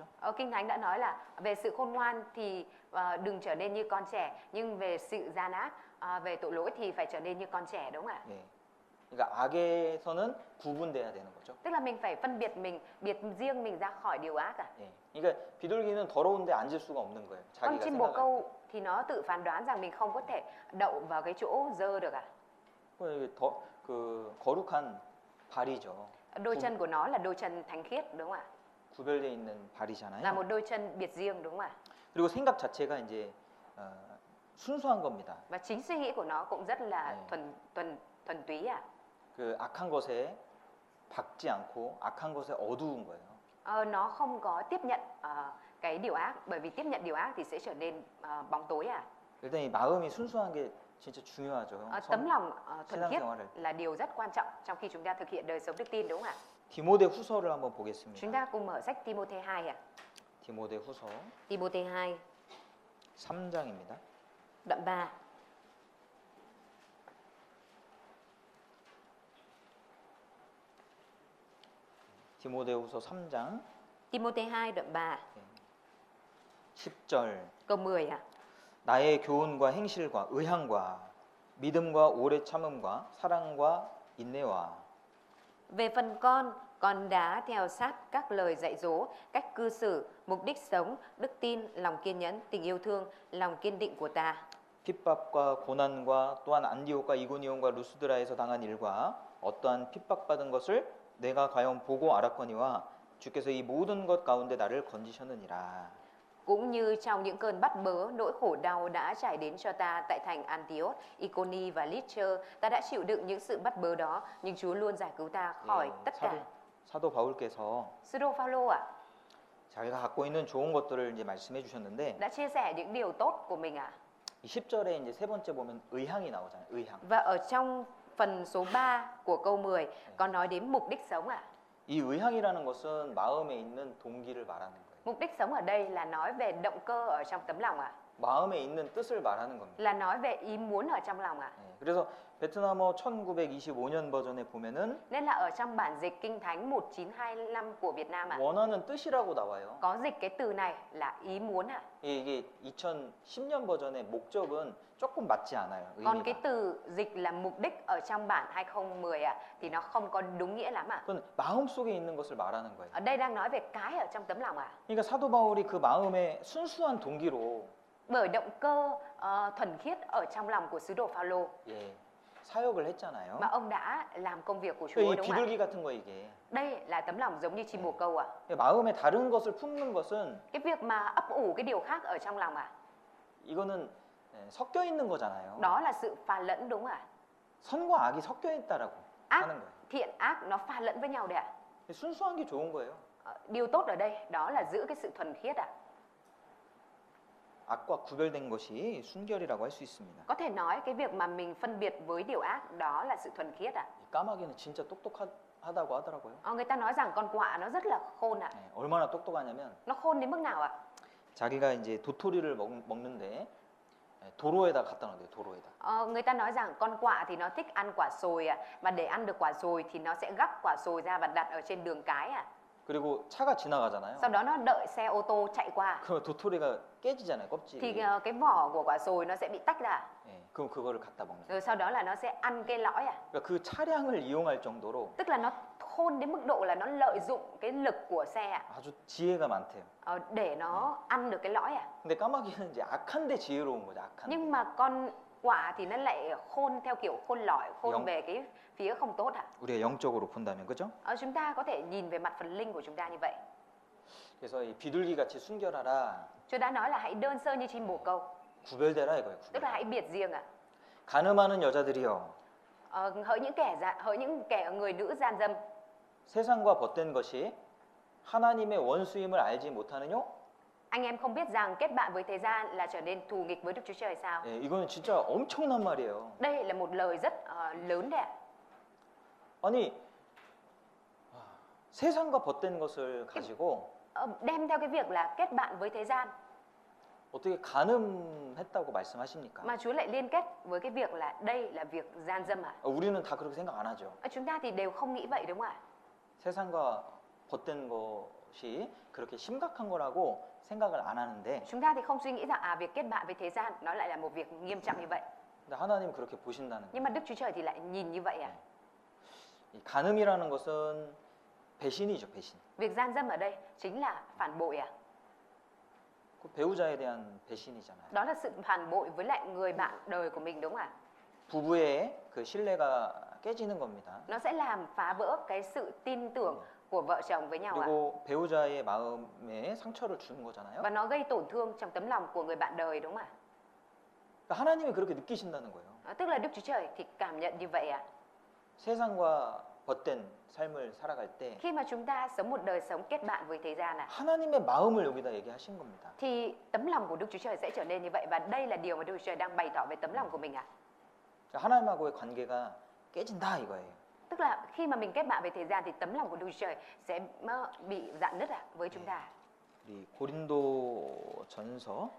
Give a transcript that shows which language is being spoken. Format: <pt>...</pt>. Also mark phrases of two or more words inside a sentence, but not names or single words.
<vi>Kinh Thánh đã nói là về sự khôn ngoan thì đừng trở nên như con trẻ, nhưng về sự gian ác, về tội lỗi thì phải trở nên như con trẻ đúng không ạ?</vi> <ko>예. 그러니까 악에서는 구분돼야 되는 거죠.</ko> <vi>Tức là mình phải phân biệt riêng mình ra khỏi điều ác ạ.</vi> <ko>예. 그러니까 비둘기는 더러운데 앉을 수가 없는 거예요.</ko> <vi>Con</vi> <ko>자기가</ko> <vi>chim bồ</vi> <ko>생각할 때.</ko> <vi>câu thì nó tự phán đoán rằng mình không có thể đậu vào cái chỗ dơ được ạ.</vi> <ko>그 거룩한 발이죠.</ko> <vi>Đôi chân của nó là đôi chân thánh khiết đúng không ạ?</vi> <ko>구별되어 있는</ko> <vi>Là</vi> <ko>발이잖아요.</ko> <vi>một đôi chân biệt riêng đúng không ạ?</vi> <ko>그리고 생각 자체가 이제 순수한 겁니다.</ko> <vi>Và chính suy nghĩ của nó cũng rất là</vi> <ko>네.</ko> <vi>thuần túy ạ.</vi> <ko>그 악한 것에 박지 않고 악한 것에 어두운 거예요.</ko> <vi>Nó không có tiếp nhận cái điều ác, bởi vì tiếp nhận điều ác thì sẽ trở nên bóng tối ạ.</vi> <ko>일단 이 마음이 순수한 게 진짜 중요하죠.</ko> <vi>Tấm lòng thuần khiết</vi> <ko>신앙생활을.</ko> <vi>là điều rất quan trọng trong khi chúng ta thực hiện đời sống đức tin đúng không ạ?</vi> <ko>디모데 후서를 한번</ko> <vi>Chúng</vi> <ko>보겠습니다.</ko> <vi>ta cùng mở sách Timôthê 2 ạ.</vi> <ko>디모데 후서</ko> <vi>Timôthê 2</vi> <ko>3장입니다.</ko> <vi>đoạn 3.</vi> <ko>디모데 후서 3장</ko> <vi>Timôthê 2 đoạn 3</vi> <ko>10절</ko> <vi>câu 10 ạ.</vi> <ko>나의 교훈과 행실과 의향과 믿음과 오래 참음과 사랑과 인내와</ko> <vi>Về phần con đã theo sát các lời dạy dỗ, cách cư xử, mục đích sống, đức tin, lòng kiên nhẫn, tình yêu thương, lòng kiên định của ta.</vi> <ko>핍박과 고난과 또한 안디옥과 이고니온과 루스드라에서 당한 일과 어떠한 핍박받은 것을 내가 과연 보고 알았거니와 주께서 이 모든 것 가운데 나를 건지셨느니라.</ko> <vi>Cũng như trong những cơn bắt bớ, nỗi khổ đau đã trải đến cho ta tại thành Antioch, Iconi và Lystra, ta đã chịu đựng những sự bắt bớ đó, nhưng Chúa luôn giải cứu ta khỏi tất cả.</vi> <ko>사도 바울께서</ko> <vi>Sứ đồ Phaolô ạ,</vi> <ko>자기가 갖고 있는 좋은 것들을 이제 말씀해 주셨는데</ko> <vi>đã chia sẻ những điều tốt của mình ạ.</vi> <ko>이 10절에 이제 세 번째 보면 의향이 나오잖아요. 의향.</ko> <vi>Và ở trong phần số 3 của câu 10 có nói đến mục đích sống ạ.</vi> <ko>이 의향이라는 것은 마음에 있는 동기를 말하는 거예요.</ko> <vi>Mục đích sống ở đây là nói về động cơ ở trong tấm lòng ạ.</vi> <ko>마음에 있는 뜻을 말하는 겁니다.</ko> <vi>Là nói về ý muốn ở trong lòng ạ.</vi> <ko>그래서 베트남어 1925년 버전에 보면은</ko> <vi>Nên là ở trong bản dịch Kinh Thánh 1925 của Việt Nam</vi> <ko>원하는 뜻이라고 나와요.</ko> <vi>có dịch cái từ này là ý muốn</vi> <ko>이게 2010년 버전의 목적은 조금 맞지 않아요.</ko> <vi>Còn cái</vi> <ko>의미가.</ko> <vi>từ dịch là mục đích ở trong bản 2010 thì nó không có đúng nghĩa lắm</vi> <ko>그건 마음 속에 있는 것을 말하는 거예요.</ko> <vi>Ở đây đang nói về cái ở trong tấm lòng</vi> <ko>그러니까 사도 바울이 그 마음의 순수한 동기로</ko> <vi>Bởi động cơ thuần khiết ở trong lòng của sứ đồ Phaolô</vi> <ko>예, 사역을 했잖아요.</ko> <vi>mà ông đã làm công việc của Chúa</vi> <ko>이</ko> <vi>đúng không ạ?</vi> <ko>비둘기 같은 거 이게</ko> <vi>Đây là tấm lòng giống như chim bồ câu</vi> <ko>마음에 다른 것을 품는 것은</ko> <vi>Cái việc mà ấp ủ cái điều khác ở trong lòng</vi> <ko>이거는 섞여 있는 거잖아요.</ko> <vi>Đó là sự pha lẫn đúng không ạ?</vi> <ko>선과 악이 섞여 있다라고</ko> <vi>Ác,</vi> <ko>하는 거예요.</ko> <vi>thiện ác nó pha lẫn với nhau đấy</vi> <ko>순수한 게 좋은 거예요.</ko> <vi>Điều tốt ở đây đó là giữ cái sự thuần khiết</vi> <ko>악과 구별된 것이 순결이라고 할 수 있습니다.</ko> <vi>Có thể nói cái việc mà mình phân biệt với điều ác đó là sự thuần khiết</vi> <ko>이 까마귀는 진짜 똑똑하다고 하더라고요.</ko> <vi>Người ta nói rằng con quạ nó rất là khôn</vi> <ko>얼마나 똑똑하냐면</ko> <vi>Nó khôn đến mức nào</vi> <ko>자기가 이제 도토리를 먹는데 도로에다 갖다 놔요. 도로에다.</ko> <vi>Người ta nói rằng con quạ thì nó thích ăn quả sồi mà để ăn được quả sồi thì nó sẽ gắp quả sồi ra và đặt ở trên đường cái</vi> <ko>그리고 차가 지나가잖아요.</ko> <vi>Sau đó nó đợi xe ô tô chạy qua</vi> <ko>그럼 도토리가 깨지잖아요. 껍질이.</ko> <vi>thì cái vỏ của quả sồi nó sẽ bị tách ra</vi> <ko>그럼 그거를 갖다 먹는.</ko> <vi>rồi sau đó là nó sẽ ăn cái lõi</vi> <ko>그러니까 그 차량을 이용할 정도로</ko> <vi>Tức là nó khôn đến mức độ là nó lợi dụng cái lực của xe</vi> <ko>아주 지혜가 많대요.</ko> <vi>để nó ăn được cái lõi</vi> <ko>근데 까마귀는 이제 악한데 지혜로운 거죠. 악한데.</ko> <vi>Nhưng mà con quạ thì nó lại khôn theo kiểu khôn lỏi, khôn Giống. về cái phía không tốt</vi> <ko>우리가 영적으로 본다면 그죠?</ko> <vi>Chúng ta có thể nhìn về mặt phần linh của chúng ta như vậy.</vi> <ko>그래서 이 비둘기 같이 순결하라.</ko> <vi>Tôi đã nói là hãy đơn sơ như chim bồ câu,</vi> <ko>구별되라 이거예요.</ko> <vi>tức là hãy biệt riêng</vi> <ko>가늠하는 여자들이여</ko> <vi>hỡi những kẻ người nữ gian dâm,</vi> <ko>세상과 벗된 것이 하나님의 원수임을 알지 못하느뇨?</ko> <vi>anh em không biết rằng kết bạn với thế gian là trở nên thù nghịch với Đức Chúa Trời sao?</vi> <ko>예, 이거는 진짜 엄청난 말이에요.</ko> <vi>Đây là một lời rất lớn đấy</vi> <ko>아니 세상과 벗된 것을 가지고</ko> <vi>Đem theo cái việc là kết bạn với thế gian</vi> <ko>어떻게 가늠했다고 말씀하십니까?</ko> <vi>mà Chúa lại liên kết với cái việc là đây là việc gian dâm</vi> <ko>우리는 다 그렇게 생각 안 하죠.</ko> <vi>Chúng ta thì đều không nghĩ vậy đúng không ạ?</vi> <ko>세상과 벗된 것이 그렇게 심각한 거라고 생각을 안 하는데</ko> <vi>Chúng ta thì không suy nghĩ rằng việc kết bạn với thế gian nó lại là một việc nghiêm trọng như vậy.</vi> <ko>근데 하나님 그렇게 보신다는</ko> <vi>Nhưng mà Đức Chúa Trời thì lại nhìn như vậy</vi> <ko>이 간음이라는 것은 배신이죠, 배신.</ko> <vi>Việc gian dâm ở đây chính là phản bội</vi> <ko>그 배우자에 대한 배신이잖아요.</ko> <vi>Đó là sự phản bội với lại người bạn đời của mình đúng không ạ?</vi> <ko>부부의 그 신뢰가 깨지는 겁니다.</ko> <vi>Nó sẽ làm phá vỡ cái sự tin tưởng của vợ chồng với nhau</vi> <ko>그리고 배우자의 마음에 상처를 주는 거잖아요.</ko> <vi>Và nó gây tổn thương trong tấm lòng của người bạn đời đúng không ạ?</vi> <ko>그러니까 하나님이 그렇게 느끼신다는 거예요.</ko> <vi>Tức là Đức Chúa Trời thì cảm nhận như vậy</vi> <ko>세상과 벗된 삶을 살아갈 때</ko> <vi>Khi mà chúng ta sống một đời sống kết bạn với thế gian</vi> <ko>하나님의 마음을 여기다 얘기하신 겁니다.</ko> <vi>thì tấm lòng của Đức Chúa Trời sẽ trở nên như vậy và đây là điều mà Đức Chúa Trời đang bày tỏ về tấm lòng của mình</vi> <ko>하나님하고의 관계가 깨진다 이거예요.</ko> <vi>Tức là khi mà mình kết bạn với thế gian thì tấm lòng của Đức Chúa Trời sẽ bị rạn nứt với chúng ta.</vi> <ko>우리 고린도전서</ko>